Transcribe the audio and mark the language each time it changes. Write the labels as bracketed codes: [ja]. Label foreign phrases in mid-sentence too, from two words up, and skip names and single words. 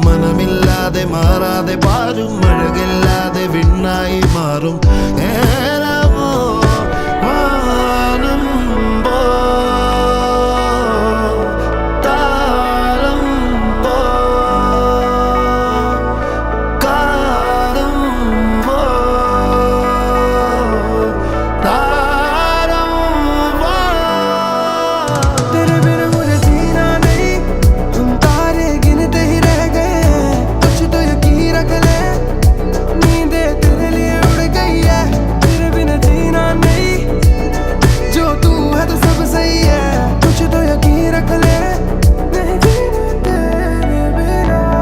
[ml] നിറമില്ലാതെ മാറാതെ പാരും അഴകില്ലാതെ വിണ്ണായി മാറും ഏലമോ വാനം പോ താരം പോ കാലം പോ താരം പോ [hi] तेरे बिना मुझे जीना नहीं तुम तारे गिनते ही रह गए कुछ तो यकीन रख ले नींदें तेरे लिए उड़ गई है तेरे बिना जीना नहीं जो तू है तो सब सही है कुछ तो यकीन रख ले नहीं जीना तेरे बिना